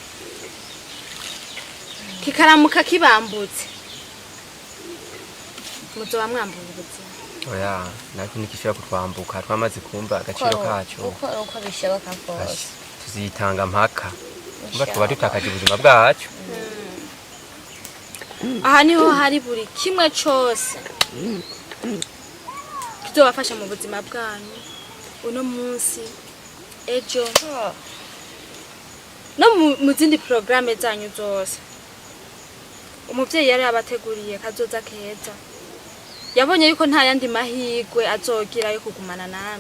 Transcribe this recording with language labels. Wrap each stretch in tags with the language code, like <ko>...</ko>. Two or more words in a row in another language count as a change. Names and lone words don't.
<rn>Kikaramuka kibambutse. Muzoba mwambuye ubuzima. Oya, nako nikishobora kutwambuka twamaze kumva agaciro kacu. Uko bishoboka kose. Tuzitanga mpaka. Mba tuba tutakaje ubuzima bwacu. Aha niho hari buri kimwe cyose. tuzobafasha mu buzima bwanyu uno munsi ejo no mu zindi programme zanyu zose. Umuvyeyi yari abateguriye kazoza keza, yabonye yuko nta yandi mahigwe azogira yo kugumana namwe,</rn>